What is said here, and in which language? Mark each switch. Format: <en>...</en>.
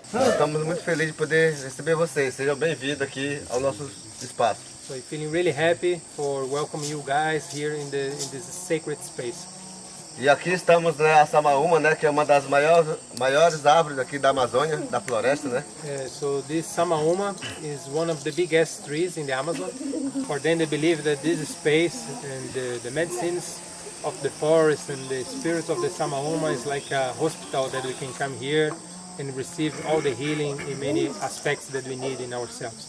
<pt>Estamos muito felizes de poder receber vocês. Sejam bem-vindos aqui ao nosso espaço.</pt> <en>So I'm feeling really happy for welcoming you guys here in this sacred space.</en> <pt>E aqui estamos na Samaúma, né, que é uma das maiores árvores aqui da Amazônia, da floresta, né?</pt> <en>So this Samaúma is one of the biggest trees in the Amazon. For them they believe that this space and the medicines of the forest and the spirit of the Samaúma is like a hospital that we can come here and receive all the healing in many aspects that we need in ourselves.</en>